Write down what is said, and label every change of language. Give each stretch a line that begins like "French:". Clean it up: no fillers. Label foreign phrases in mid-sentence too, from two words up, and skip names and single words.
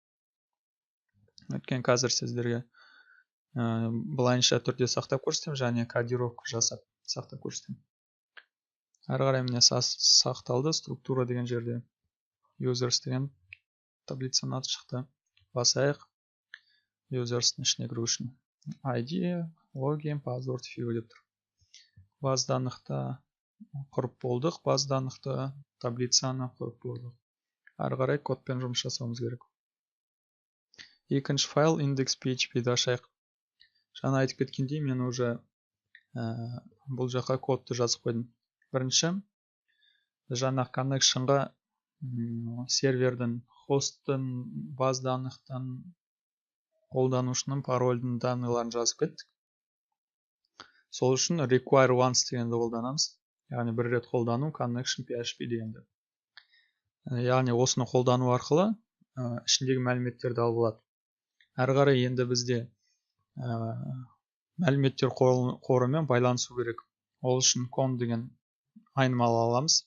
Kazakh: Өткен қазір сіздерге былайынша түрде сақтап көрсетем, және кодировка жасап сақтап көрсетем. Әрі қарай міне сақталды. Структура деген жерде users деген таблицаның аты шықты. Басайық. Users'ın ішіне кіру үшін. ID, login, password, FIO деп тұр.
Russian: База даннықты
Kazakh: құрып болдық.
Russian: База даннықты
Kazakh: таблицаны құрып болдық. Әрі қарай кодпен жұмыс жасауымыз керек. Екінші файл index.php-ді ашайық. Жаңа айтып кеткендей, мен уже бұл жаққа кодты жазып қойдым. Бірінші, жаңа connection-ға сервердің, хосттың,
Russian: база данныхтан
Kazakh: қолданушының парольдің данныйларын жазып кеттік. Сол үшін
English: require once
Kazakh: дегенді қолданамыз. Яғни бір рет қолдану connection.php дегенді. Яғни осыны қолдану арқылы ішіндегі мәліметтерді алып алады. Әрі қарай енді бізде мәліметтер қорымен байланысу керек. Ол үшін con деген айнымалы аламыз.